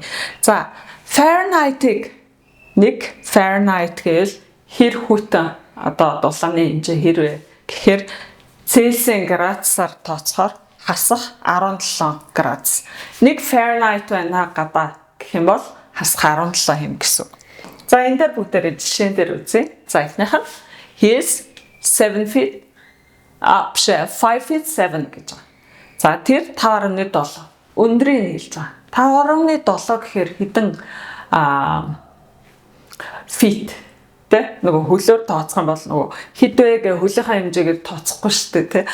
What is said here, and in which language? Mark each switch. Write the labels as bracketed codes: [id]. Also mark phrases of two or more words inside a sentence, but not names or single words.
[mn] За Fahrenheit-ыг Fahrenheit гэвэл хэр хүйтэн дулааны хэмжээ хэрвээ гэхээр Цельсийн градусаар тооцохоор хасах 17 градус. 1 Fahrenheit байна гадаа гэх юм бол хасах 17 хэм гэсэн. За энэ дээр бүгдээрээ жишээн дээр үзье. За эхнийх нь [en] he is 5 feet 7 [mn] гэж байгаа. За тэр 5.7 өндрийг хэлж байгаа. 5.7 гэхээр хэдэн feet тэ нөгөө хөлөөр тооцох юм бол нөгөө хэд вэ гэ хөлийнхаа хэмжээгээр тооцохгүй шүү дээ тэ.